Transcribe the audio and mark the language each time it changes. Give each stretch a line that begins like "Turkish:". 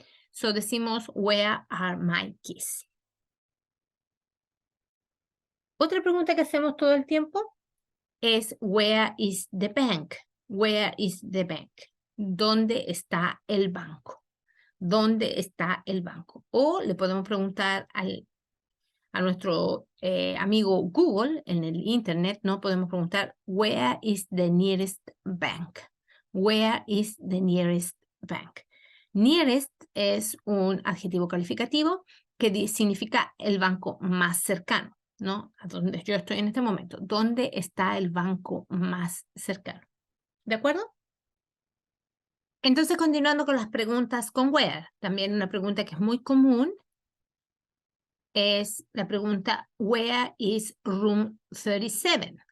Spanish: So decimos,
English: where are my keys?
Spanish: Otra pregunta que hacemos todo el tiempo es,
English: where is the bank? Where is the bank?
Spanish: ¿Dónde está el banco? ¿Dónde está el banco? O le podemos preguntar a nuestro amigo Google en el internet, ¿no? Podemos preguntar,
English: where is the nearest bank? Where is the nearest bank?
Spanish: Nearest es un adjetivo calificativo que significa el banco más cercano, ¿no? A donde yo estoy en este momento. ¿Dónde está el banco más cercano? ¿De acuerdo? Entonces, continuando con las preguntas con where, también una pregunta que es muy común es la pregunta,
English: where is room 37?